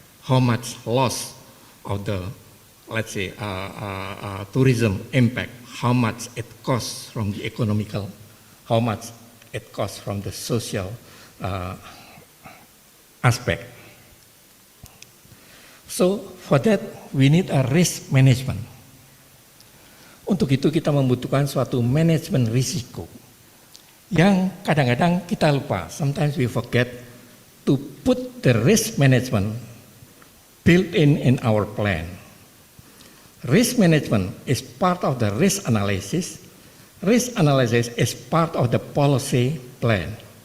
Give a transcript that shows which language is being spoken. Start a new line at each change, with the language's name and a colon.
English: How much loss of the, let's say, tourism impact, how much it costs from the economical, how much it costs from the social aspect. So for that, we need a risk management.
Indonesian: Untuk itu kita membutuhkan suatu manajemen risiko yang kadang-kadang kita lupa.
English: Sometimes we forget to put the risk management built in our plan. Risk management is part of the risk analysis. Risk analysis is part of the policy plan.